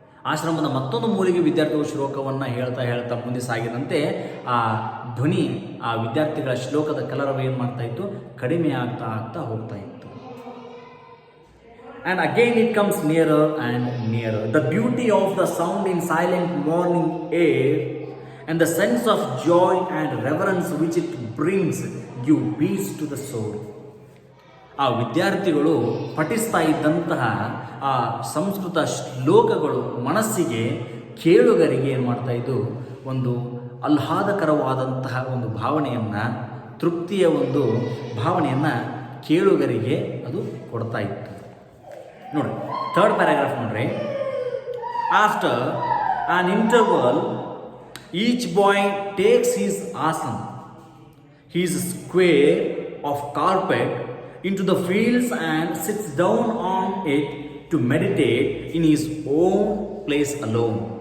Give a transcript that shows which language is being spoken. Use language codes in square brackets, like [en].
[kn] ಆಶ್ರಮದ ಮತ್ತೊಂದು ಮೂಲೆಗೆ ವಿದ್ಯಾರ್ಥಿಗಳು ಶ್ಲೋಕವನ್ನು ಹೇಳ್ತಾ ಮುಂದೆ ಸಾಗಿದಂತೆ ಆ ಧ್ವನಿ, ಆ ವಿದ್ಯಾರ್ಥಿಗಳ ಶ್ಲೋಕದ ಕಲರವ ಏನು ಮಾಡ್ತಾ ಇತ್ತು, ಕಡಿಮೆ ಆಗ್ತಾ ಹೋಗ್ತಾ ಇತ್ತು. [en] And again it comes nearer and nearer. The beauty of the sound in silent morning air and the sense of joy and reverence which it brings give peace to the soul. [kn] ಆ ವಿದ್ಯಾರ್ಥಿಗಳು ಪಠಿಸ್ತಾ ಇದ್ದಂತಹ ಆ ಸಂಸ್ಕೃತ ಶ್ಲೋಕಗಳು ಮನಸ್ಸಿಗೆ, ಕೇಳುಗರಿಗೆ ಏನು ಮಾಡ್ತಾ ಇದ್ದು, ಒಂದು ಆಹ್ಲಾದಕರವಾದಂತಹ ಒಂದು ಭಾವನೆಯನ್ನು, ತೃಪ್ತಿಯ ಒಂದು ಭಾವನೆಯನ್ನು ಕೇಳುಗರಿಗೆ ಅದು ಕೊಡ್ತಾ ಇತ್ತು. ನೋಡಿ, ಥರ್ಡ್ ಪ್ಯಾರಾಗ್ರಾಫ್ ನೋಡ್ರಿ. [en] After an interval each boy takes his asana, his square of carpet, into the fields and sits down on it to meditate in his own place alone.